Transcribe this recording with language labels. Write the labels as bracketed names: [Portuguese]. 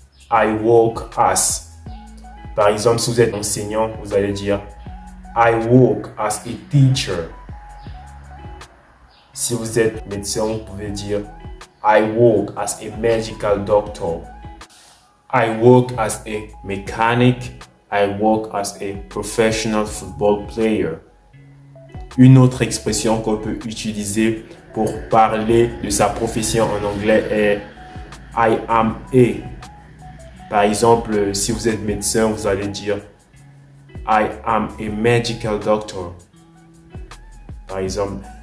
[English] I work as. [French] Par exemple, si vous êtes enseignant, vous allez dire [English] I work as a teacher. [French] Si vous êtes médecin, vous pouvez dire [English] I work as a medical doctor. I work as a mechanic. I work as a professional football player. [French] Une autre expression qu'on peut utiliser pour parler de sa profession en anglais est [English] I am a. [French] Par exemple, si vous êtes médecin, vous allez dire [English] I am a medical doctor. [French] Par exemple.